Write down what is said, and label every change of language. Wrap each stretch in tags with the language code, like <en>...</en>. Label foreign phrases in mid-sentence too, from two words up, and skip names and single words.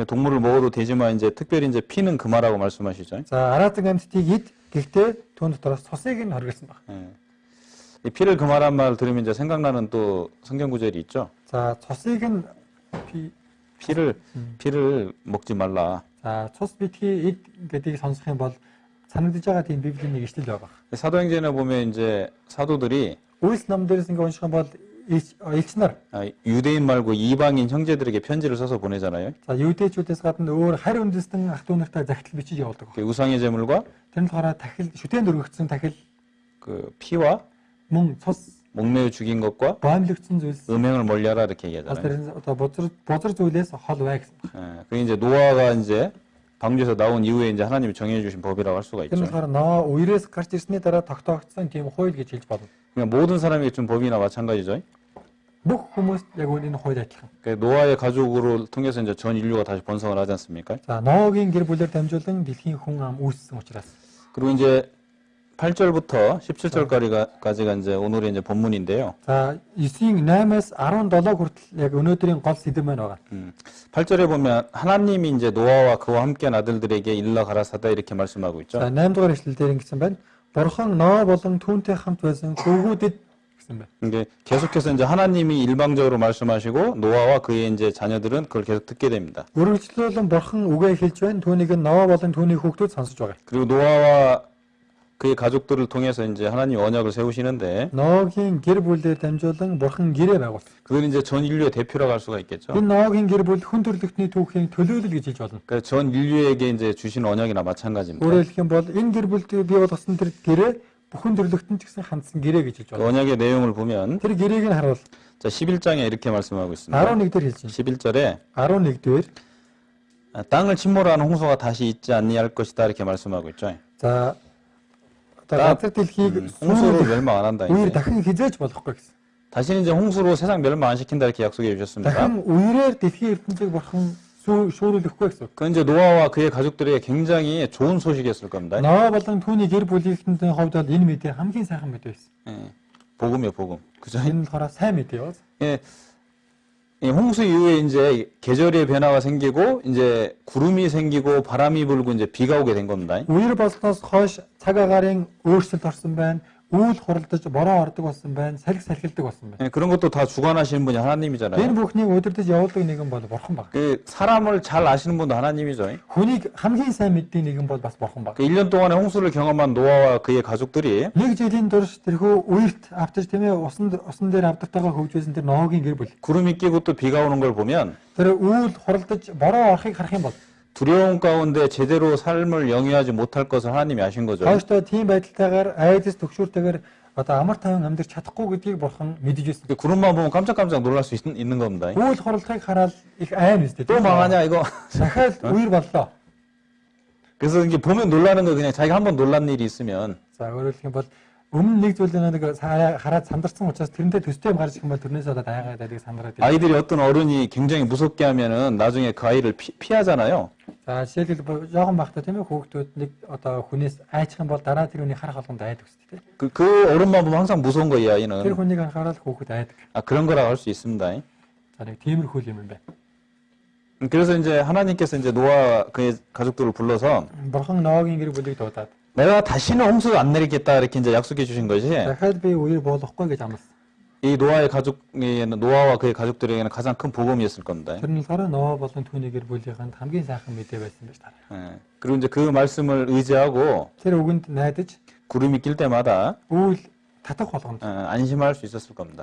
<ko>동물을 먹어도 되지만 이제 특별히 이제 피는 금하라고 말씀하시죠.</ko> <mn>За араазан амьтдыг ид гэхдээ түүн дотроос цусыг нь хоригдсан баг.</mn> <ko>예. 이 피를 금하란 말 들으면 이제 생각나는 또 성경 구절이 있죠.</ko> <mn>За цусыг нь</mn> <ko>피를 먹지 말라.</ko> <mn>за цус битгий ид гэдгийг сонсох юм бол санагдаж байгаа тийм библийн нэг ишлэл байгаа.</mn> <ko>사도행전에 보면 이제 사도들이</ko> <mn>Үйлс ном дээрээс ингээ унших юм бол элч нар</mn> <ko>유대인 말고 이방인 형제들에게 편지를 써서 보내잖아요.</ko> <mn>за юудэчүүдээс гадна өөр харь үндэстэн ах トゥ нартай захидал бичиж явуулдаг.</mn> <ko>그 우상의 제물과</ko> <mn>Тэр нь болохоор тахил шүтэн дөргөгдсөн тахил</mn> <ko>그 피와</ko> <mn>мөн цус</mn> <ko>목매어 죽인 것과</ko> <mn>боомлогдсон зүйлс</mn> <ko>음행을 멀리하라 이렇게</ko> <mn>бас</mn> <ko>얘기하잖아요.</ko> <mn>тэр одоо бузар зүйлээс хол бай гэсэн.</mn> <ko>예. 그 이제 노아가 이제 방주에서 나온 이후에 이제 하나님이 정해 주신 법이라고 할 수가</ko> <mn>Тэр нь</mn> <ko>있죠.</ko> <mn>болохоор ноо үерээс гарч ирсний дараа тогтоогдсон тийм хууль гэж хэлж болно.</mn> <ko>그냥 모든 사람에게 준 법이나 마찬가지죠.</ko> <mn>Бүх хүмүүст яг үүний хууль адилхан.</mn> <ko>그 노아의 가족으로 통해서 이제 전 인류가 다시 번성을 하지 않습니까?</ko> <mn>За Ноагийн гэр бүлээр дамжуулан дэлхийн хүн ам үүссэн учраас.</mn> <ko>그리고 이제 8절부터 17절까지가 이제 오늘의 이제 본문인데요.</ko> <mn>За 9-ийн 8-аас 17 хүртэл яг өнөөдрийн гол сэдэв маань байгаа.</mn> <ko>8절에 보면 하나님이 이제 노아와 그와 함께한 아들들에게 일러 가라사다 이렇게 말씀하고 있죠.</ko> <mn>За 8 дугаар эшлэл дээр ингэсэн байна. Бурхан Ноо болон түүнтэй хамт байсан хөвгүүдэд гэсэн байна.</mn> <ko>이게 계속해서 이제 하나님이 일방적으로 말씀하시고 노아와 그의 이제 자녀들은 그걸 계속 듣게 됩니다.</ko> <mn>Үргэлжлүүлэн Бурхан үгээ хэлж байна. Түүнийг нь Ноо болон түүний хүүхдүүд сонсож байгаа.</mn> <ko>그리고 노아와 그의 가족들을 통해서 이제 하나님 언약을 세우시는데</ko> <mn>Ноагийн гэр бүлээр дамжуулан Бурхан гэрээ байгуулсан.</mn> <ko>그건 이제 전 인류의 대표라고 할 수가 있겠죠.</ko> <mn>Энэ Ноагийн гэр бүл хүн төрлөختний түүхийн төлөөлөл гэж хэлж болно.</mn> <ko>그러니까 전 인류에게 이제 주신 언약이나 마찬가지입니다.</ko> <mn>Өөрөөр хэлэх юм бол энэ гэр бүлд бий болгосон тэр гэрээ бүхэн төрлөختөнд ч гэсэн хандсан гэрээ гэж хэлж</mn> <ko>그</ko> <mn>байна.</mn> <ko>언약의 내용을 보면</ko> <mn>Тэр гэрээг нь харуул.</mn> <ko>자 11장에 이렇게 말씀하고 있습니다.</ko> <mn>11 дээр хэлж байна.</mn> <ko>11절에</ko> <mn>11 дээр</mn> <ko>땅을 침몰하는 홍수가 다시 있지 아니할 것이다 이렇게 말씀하고 있죠.</ko> <mn>за одоо газар дэлхийг</mn> <ko>홍수로 멸망 안 한다</ko> <mn>үер</mn> <ko>이제.</ko> <mn>дахин хизээж болохгүй гэсэн.</mn> <ko>다시는 이제 홍수로 세상 멸망 안 시킨다 이렇게 약속해 주셨습니다.</ko> <mn>Дахин үерээр дэлхийн ертөнцийг Бурхан шүүрүүлэхгүй гэсэн.</mn> <ko>그 이제 노아와 그의 가족들에게 굉장히 좋은 소식이었을 겁니다.</ko> <mn>Ноо болон түүний гэр бүлийнхний хувьд бол энэ мэдээ хамгийн сайхан мэдээ байсан.</mn> <ko>예, 복음이요, 복음. 그죠?</ko> <mn>Энэ болохоор сайн мэдээ юу?</mn> <ko>예, 이 홍수 이후에 이제 계절의 변화가 생기고 이제 구름이 생기고 바람이 불고 이제 비가 오게 된 겁니다.</ko> <mn>Үер болсноос хойш цаг агаарын өөрчлөлт орсон байна. Үүл хуралдаж бороо ордог болсон байна. Салхи салхилдаг болсон байна.</mn> <ko>예, 그런 것도 다 주관하시는 분이</ko> <mn>Энэ</mn> <ko>하나님이잖아요.</ko> <mn>бүхнийг удирдах явуулдаг нэгэн бол Бурхан баг.</mn> <ko>그 사람을 잘 아시는 분도 하나님이죠.</ko> <mn>Хүнийг хамгийн сайн мэддэг нэгэн бол бас Бурхан баг.</mn> <ko>그 1년 동안에 홍수를 경험한 노아와 그의 가족들이</ko> <mn>Нэг жилийн турш тэрхүү үерт автаж тийм ээ усан дээр авдагтайгаа хөгжүүлсэн тэр Ноагийн гэр бүл.</mn> <ko>구름이 끼고 또 비가 오는 걸 보면</ko> <mn>Тэр үүл хуралдаж бороо орохыг харах юм бол</mn> <ko>두려움 가운데 제대로 삶을 영위하지 못할 것을 하나님이 아신 거죠.</ko> <mn>хойштоо тийм байдалтайгаар айдас төгшүүртэйгээр одоо амар тайван амьдрах чадахгүй гэдгийг Бурхан мэдэж байсан.</mn> <ko>그 구름만 보면 깜짝깜짝 놀랄 수 있는 겁니다.</ko> <mn>Үүл хуралдахыг хараад их айн үстэй.</mn> <ko>또 망하냐 이거.</ko> <mn>Дахиад үер боллоо.</mn> <ko>그래서 이게 보면 놀라는 거 그냥 자기가 한번 놀란 일이 있으면</ko> <mn>За өөрөөр хэлэх юм бол өмнө нэг зүйлээ нэг хараад сандарсан учраас тэрнтэй төстэй юм гарч ирэх юм бол тэрнээс болоод аягаад адыг сандраад байна.</mn> <ko>아이들이 어떤 어른이 굉장히 무섭게 하면은 나중에 그 아이를 피하잖아요.</ko> <mn>За жишээлбэл жоохон багтаа тийм ээ хүүхдүүд нэг одоо хүнээс айчих юм бол дараа тэр хүний харах болгонд айдаг үстэй.</mn> <ko>그 어른만 보면 항상 무서운 거야, 이</ko> <mn>Тэр</mn> <ko>아이는.</ko> <mn>хүнийг анхаарал хүүхэд айдаг.</mn> <ko>아, 그런 거라고 할 수 있습니다.</ko> <mn>За нэг тиймэрхүү юм байна.</mn> <ko>그래서 이제 하나님께서 이제 노아 그의 가족들을 불러서</ko> <mn>Бурхан Ноагийн гэр бүлийг дуудаад</mn> <ko>내가 다시는 홍수 안 내리겠다 이렇게 이제 약속해 주신 것이</ko> <mn>дахиад би үер буулгахгүй гэж амласан.</mn> <ko>이 노아의 가족에는 노아와 그의 가족들에게는 가장 큰 복음이었을 겁니다.</ko> <mn>Тэр нь болохоор Ноа болон түүний гэр бүлийнхэнд хамгийн сайхан мэдээ байсан байж таарай.</mn> <ko>예. 그리고 이제 그 말씀을 의지하고</ko> <mn>Тэр үгэнд найдаж</mn> <ko>구름이 낄 때마다</ko> <mn>үйл татах болгонд</mn> <ko>안심할 수 있었을 겁니다.</ko>